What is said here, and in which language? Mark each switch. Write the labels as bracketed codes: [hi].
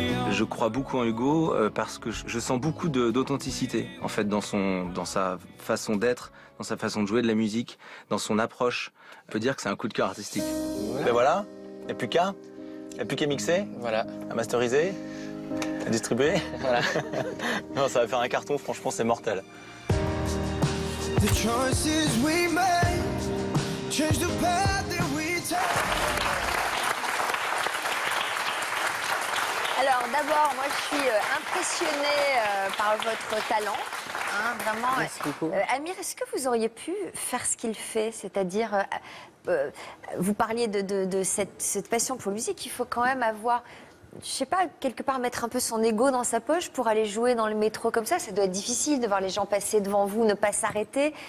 [fr] Je crois beaucoup en Hugo parce que je sens beaucoup d'authenticité en fait dans sa façon d'être, dans sa façon de jouer de la musique, dans son approche. On peut dire que c'est un coup de cœur artistique. Ben voilà, il n'y a plus qu'à. Il n'y a plus qu'à mixer, Voilà. à masteriser, à distribuer. Voilà. Non, ça va faire un carton, franchement c'est mortel. [en] The choices we made change the path that we take. [fr] Alors d'abord, moi je suis impressionnée par votre talent. Hein, vraiment. Merci beaucoup. Amir, est-ce que vous auriez pu faire ce qu'il fait? C'est-à-dire, vous parliez de cette passion pour la musique, il faut quand même avoir, je sais pas, quelque part mettre un peu son ego dans sa poche pour aller jouer dans le métro comme ça. Ça doit être difficile de voir les gens passer devant vous, ne pas s'arrêter.